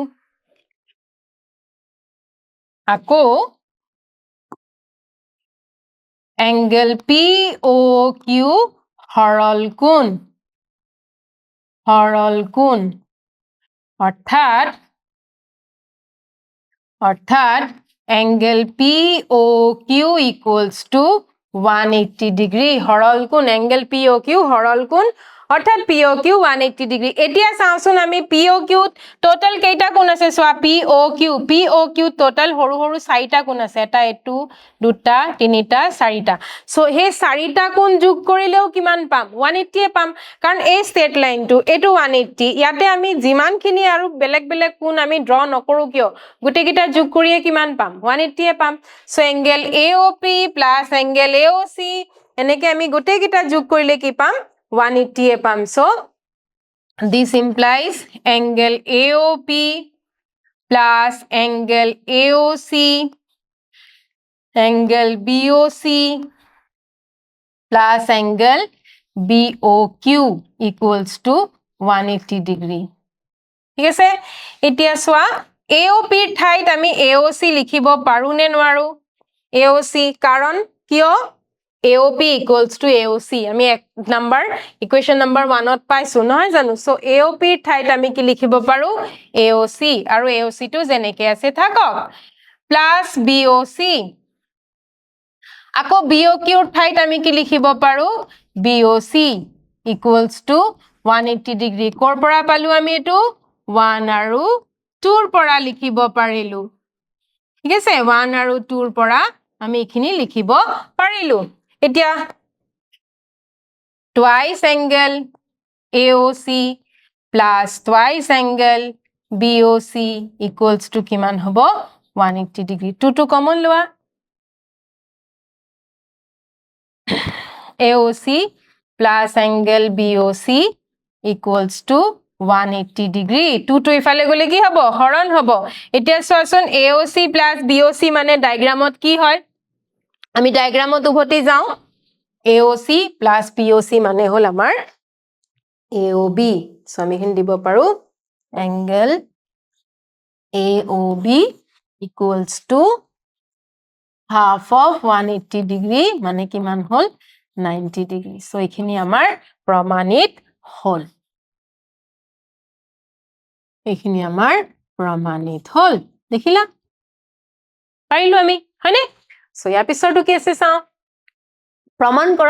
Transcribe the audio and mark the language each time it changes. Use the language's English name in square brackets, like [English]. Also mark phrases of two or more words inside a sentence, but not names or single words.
[Assamese] আকৌ অ্যাঙ্গেল POQ সৰল কোণ অর্থাৎ অ্যাঙ্গেল POQ [English] equals to [Assamese] 180 ডিগ্ৰী সৰল কোণ অ্যাঙ্গেল POQ সৰল কোণ অর্থাৎ POQ 180 ডিগ্ৰী এতিয়া চাওচোন আমি POQ টোটাল কেইটা কোণ আছে সোৱা POQ টোটাল হৰু চাৰিটা কোণ আছে এটা এটো দুটা তিনিটা চাৰিটা সো হে চাৰিটা কোণ যোগ কৰিলেও কিমান পাম 180 পাম কাৰণ এই স্ট্ৰেট লাইনটো এটো 180 ইয়াতে আমি যিমানখিনি আৰু বেলেগ কোণ আমি ড্ৰ নকৰো কিয় গুটেকিটা যোগ কৰিয়ে কিমান পাম 180 পাম সো [English] angle AOP plus angle AOC [Assamese] এনেকে আমি গুটেকিটা যোগ কৰিলে কি পাম 180 পাম [English] so this implies angle AOP plus angle AOC angle BOC plus angle BOQ equals to 180 degree [Assamese] ঠিক আছে এতিয়া সোৱা AOP ঠাইত আমি AOC লিখিব পাৰো নে নোৱাৰো AOC কাৰণ কিয় [English] AOP equals to AOC [Assamese] আমি এক নাম্বার [English] equation number 1 [Assamese] ত পাইছো নহয় জানো সো AOP ৰ ঠাইত আমি কি লিখিব পাৰো AOC আৰু AOC টো যেনেকৈ আছে থাকক [English] plus BOC [Assamese] আকৌ BOQ ৰ ঠাইত আমি কি লিখিব পাৰো [English] BOC equals to 180 [Assamese] ডিগ্ৰী কৰ পৰা পালো আমি এটো 1 আৰু 2 ৰ পৰা লিখিব পাৰিলো ঠিক আছে 1 আৰু 2 ৰ পৰা আমি এখিনি লিখিব পাৰিলো এতিয়া [English] twice angle AOC plus twice angle BOC equals to [Assamese] কিমান হ'ব [English] 180 ডিগ্ৰী 2 to common লোৱা AOC plus angle BOC equals to 180 [Assamese] ডিগ্ৰী 2 to ইফালে গলে কি হ'ব হৰণ হ'ব এতিয়া চোৱাচোন [English] AOC plus BOC [Assamese] মানে ডায়াগ্ৰামত কি হয় আমি ডায়াগ্ৰামত উভতি যাও [English] AOC plus BOC [Assamese] মানে হল আমাৰ AOB সো আমি হিন দিব পাৰো angle [English] AOB equals to half of 180 degree [Assamese] মানে কিমান হল 90 degree সো এখিনি আমাৰ প্ৰমাণিত হল এখিনি আমাৰ প্ৰমাণিত হল দেখিলা পাৰিলো আমি হয়নে সো ইয়াৰ পিছৰটো কি আছে চাও প্ৰমাণ কৰা